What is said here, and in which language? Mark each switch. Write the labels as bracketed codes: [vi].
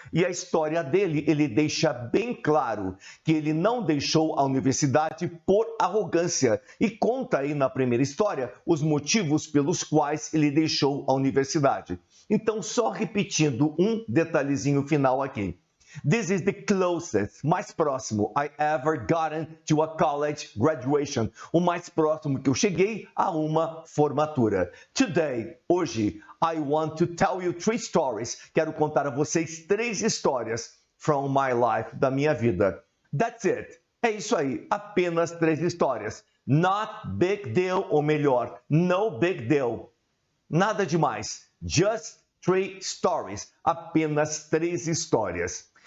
[pt] E a história dele, ele deixa bem claro que ele não deixou a universidade por arrogância e conta aí na primeira história os motivos pelos quais ele deixou a universidade. Então, só repetindo um detalhezinho final aqui. [en] This is the closest, [pt] mais próximo, [en] I ever gotten to a college graduation. [pt] O mais próximo que eu cheguei a uma formatura. [en] Today, hoje, I want to tell you 3 stories. [pt] Quero contar a vocês 3 histórias [en] from my life, [pt] da minha vida. [en] That's it. [pt] É isso aí. Apenas 3 histórias. [en] Not big deal, [pt] ou melhor, [en] no big deal. [pt] Nada demais. [en] Just 3 stories. [pt] Apenas 3 histórias.